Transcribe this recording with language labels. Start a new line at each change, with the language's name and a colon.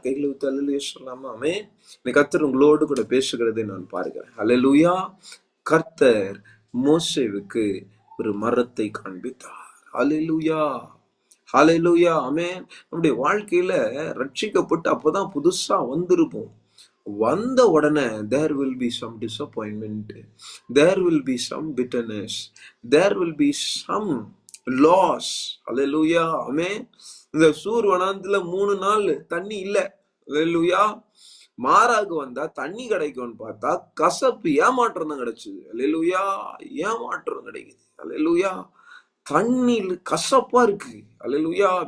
Tamil: கைகளை ஊத்தி அல்லேலூயா சொல்லாமா? ஆமென். கர்த்தர் உங்களோடு கூட பேசுகிறதை நான் பார்க்கிறேன். அல்லேலூயா. கர்த்தர் மோசேவுக்கு ஒரு மரத்தை காண்பித்தார். அல்லேலூயா. ஹல்லேலூயா. ஆமென். நம்முடைய வாழ்க்கையில ரட்சிக்கப்பட்டு அப்பதான் புதுசா வந்திருப்போம். வந்த உடனே
English: there will be some disappointment, there will be some bitterness, there will be some loss.
Tamil: அல்லேலூயா. ஆமென். இந்த சூர் வனாந்திரத்துல 3 நாள் தண்ணி இல்ல. அல்லேலூயா. மாறாக வந்தா தண்ணி கிடைக்கும்னு பார்த்தா கசப்பு, ஏமாற்றம் தான் கிடைச்சது. அல்லேலூயா. ஏமாற்றம் கிடைக்குது. அல்லேலூயா. தண்ணீர் கசப்பா இருக்கு. அல்லேலூயா.